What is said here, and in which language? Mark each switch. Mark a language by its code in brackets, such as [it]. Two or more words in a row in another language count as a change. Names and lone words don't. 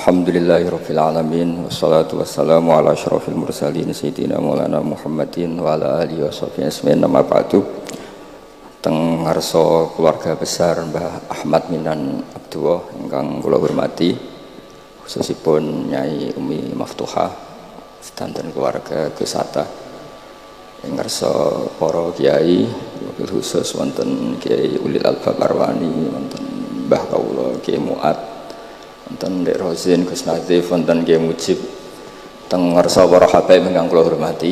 [ar] الحمد لله رب العالمين والصلاة والسلام على أشرف المرسلين سيدنا مولانا محمد وعلى آله وصحبه أجمعين. أما بعد. [jv] Teng ngarsa keluarga besar Mbah Ahmad Minan Abdullah ingkang kula hormati, khususipun Nyai Umi Maftuhah sedanten keluarga Gus Hatta, ing ngarsa para kiai, wabil khusus wonten Kiai Ulil Albab Arwani, wonten Mbah kawula Kiai Muat, wonten Dek Rozin, Gus Nazif, wonten Kiai Mujib, teng ngarsa para habaib ingkang kula hormati.